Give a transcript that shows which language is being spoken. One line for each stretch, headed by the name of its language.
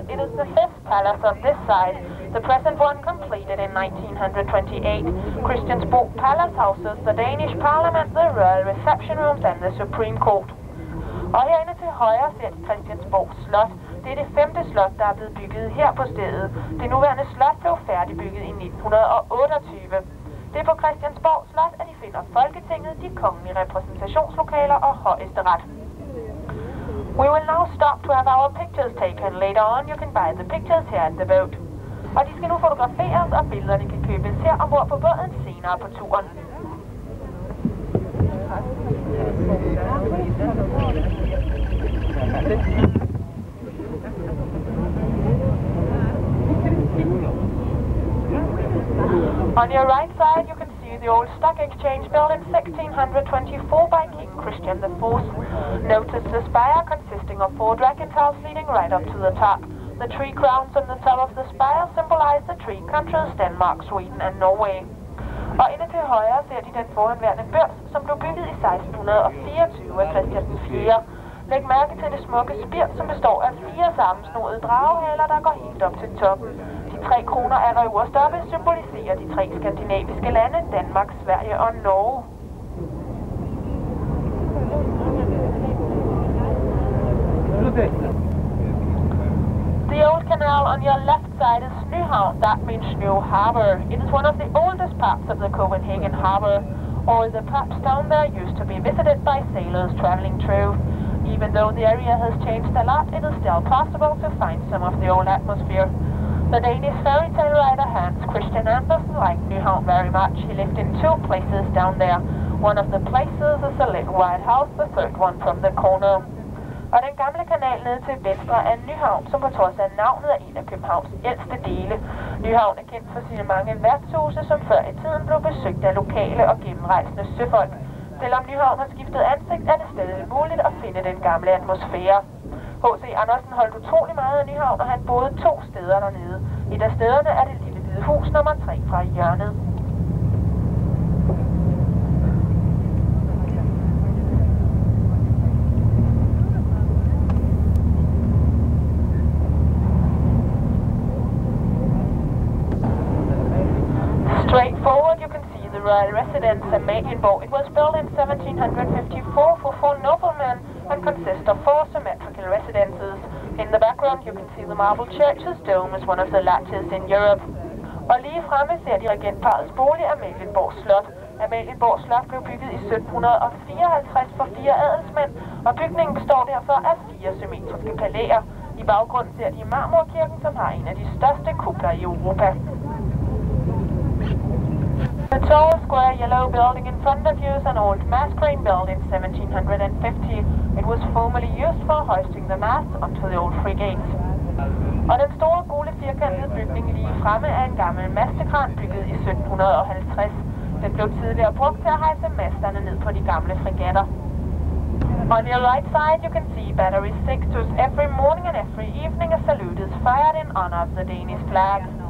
English: It is the fifth palace on this side, the present one completed in 1928. Christiansborg Palace houses the Danish Parliament, the Royal Reception Rooms and the Supreme Court.
Danish: Og herinde til højre ser I Christiansborg Slot. Det er det femte slot, der er blevet bygget her på stedet. Det nuværende slot blev færdigbygget i 1928. Det er på Christiansborg Slot, at I finder Folketinget, de kongelige repræsentationslokaler og højesteret.
English: We will now stop to have our pictures taken. Later on you can buy the pictures here at the boat.
Danish: Og de skal nu fotograferes, og billederne kan købes her ombord på båden senere på turen.
English: On your right side you can see the old stock exchange built in 1624 by King Christian IV. Notice the spire consisting of 4 dragon towers leading right up to the top. The 3 crowns on the top of the spire symbolize the 3 countries Denmark, Sweden and Norway.
Danish: Og inde til højre ser de den forhenværende børs, som blev bygget i 1624 af Christian IV. Læg mærke til det smukke spir, som består af 4 sammensnoede dragehaler, der går helt op til toppen. De 3 kroner er øverst oppe symboliserer de 3 skandinaviske lande, Danmark, Sverige og Norge.
English: The old canal on your left side is Nyhavn, that means New Harbor. It is one of the oldest parts of the Copenhagen harbor. All the pubs down there used to be visited by sailors traveling through. Even though the area has changed a lot, it is still possible to find some of the old atmosphere. The Danish fairy tale writer Hans Christian Andersen liked Nyhavn very much. He lived in 2 places down there. One of the places is a little white house, the third one from the corner.
Danish: Og den gamle kanal nede til venstre er Nyhavn, som på trods af navnet er en af Københavns ældste dele. Nyhavn er kendt for sine mange værtshuse, som før i tiden blev besøgt af lokale og gennemrejsende søfolk. Selvom Nyhavn har skiftet ansigt, er det stadig muligt at finde den gamle atmosfære. H.C. Andersen holdt utrolig meget af Nyhavn, og han boede 2 steder dernede. Et af stederne er det lille hvide hus nummer 3 fra hjørnet.
English: Straight forward you can see the royal residence at Amalienborg. It was built in 1754 for 4 noblemen and consists of 4 symmetrical residences. In the background you can see the marble church, whose dome is one of the largest in Europe.
Danish: Og lige fremme ser de regentparrets bolig Amalienborg Slot. Amalienborg Slot blev bygget i 1754 for 4 adelsmænd, og bygningen består derfor af 4 symmetriske palæer. I baggrunden ser de Marmorkirken, som har en af de største kupler i Europa.
English: The tall square yellow building in front of you is an old mast crane built in 1750. It was formerly used for hoisting the masts onto the old frigates.
Danish: Og den store gule firkantede bygning lige fremme er en gammel mastekran bygget i 1750. Den blev tidligere brugt til at hejse masterne ned på de gamle fregatter.
English: On your right side you can see battery sextus. Every morning and every evening a salute is fired in honor of the Danish flag.